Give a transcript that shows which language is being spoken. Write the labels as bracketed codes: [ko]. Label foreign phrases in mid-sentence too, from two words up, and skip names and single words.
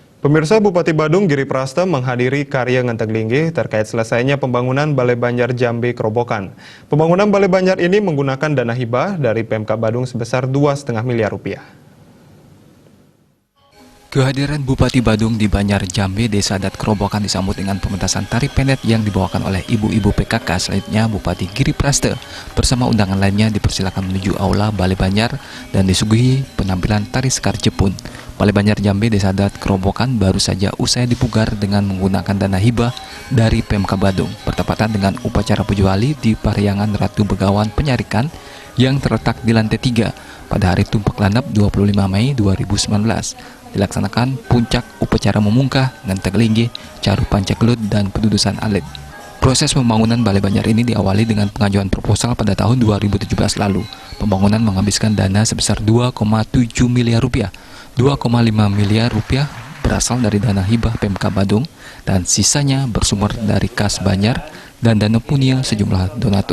[id] Pemirsa, Bupati Badung Giri Prasta menghadiri karya Ngenteng Linggih terkait selesainya pembangunan Balai Banjar Jambe Kerobokan. Pembangunan Balai Banjar ini menggunakan dana hibah dari Pemkab Badung sebesar 2,5 miliar rupiah. Kehadiran Bupati Badung di Banjar Jambe Desa Adat Kerobokan disambut dengan pementasan tari pendek yang dibawakan oleh ibu-ibu PKK. Selanjutnya Bupati Giri Prasta bersama undangan lainnya dipersilakan menuju aula Balai Banjar dan disuguhi penampilan tari Sekar Jepun. Balai Banjar Jambe Desa Adat Kerobokan baru saja usai dipugar dengan menggunakan dana hibah dari Pemkab Badung, bertepatan dengan upacara Puju Ali di Parihyangan Ratu Begawan Penyarikan yang terletak di lantai 3 pada hari Tumpak Landap 25 Mei 2019. Dilaksanakan puncak upacara memungkah, Ngenteng Linggih, Caru Pancagelut, dan pendudusan alit. Proses pembangunan Balai Banjar ini diawali dengan pengajuan proposal pada tahun 2017 lalu. Pembangunan menghabiskan dana sebesar 2,7 miliar rupiah. 2,5 miliar rupiah berasal dari dana hibah Pemkab Badung dan sisanya bersumber dari kas Banjar dan dana punil sejumlah donatur.